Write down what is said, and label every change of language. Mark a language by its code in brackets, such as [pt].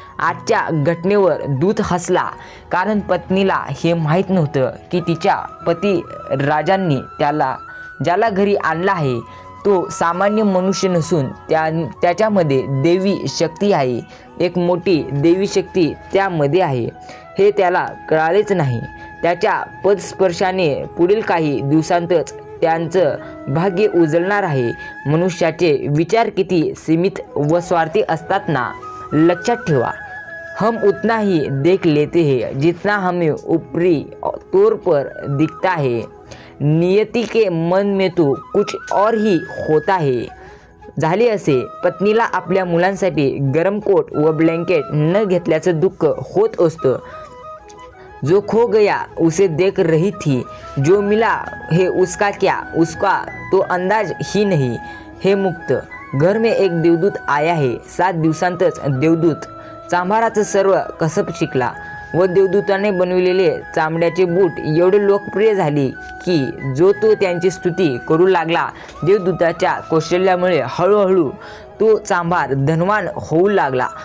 [mr] आजच्या घटनेवर दूत हसला, कारण पत्नीला हे माहीत नव्हतं की तिच्या पती राजांनी ज्याला घरी आणला आहे तो सामान्य मनुष्य नसून त्याच्यामध्ये देवी शक्ती आहे. एक मोठी देवी शक्ती त्यामध्ये आहे हे त्याला कळालेच नाही. त्याच्या पदस्पर्शाने पुढील काही दिवसांतच त्यांचं भाग्य उजळणार आहे. मनुष्याचे विचार किती सीमित व स्वार्थी असतात ना. लक्षात ठेवा, [hi] हम उतना ही देख लेते हैं जितना हमें ऊपरी तौर पर दिखता है. नियति के मन में तो कुछ और ही होता है. [mr] झाले असे, पत्नीला आपल्या मुलांसाठी गरम कोट व ब्लँकेट न घेतल्याचं दुःख होत असतं. [hi] जो खो गया उसे देख रही थी, जो मिला है उसका क्या, उसका तो अंदाज ही नहीं. हे मुक्त घर में एक देवदूत आया है. [mr] 7 दिवसांतच देवदूत चांभाराचं सर्व कसब शिकला व देवदूताने बनविलेले चामड्याचे बूट एवढे लोकप्रिय झाले की जो तो त्यांची स्तुती करू लागला. देवदूताच्या कौशल्यामुळे हळूहळू तो चांभार धनवान होऊ लागला.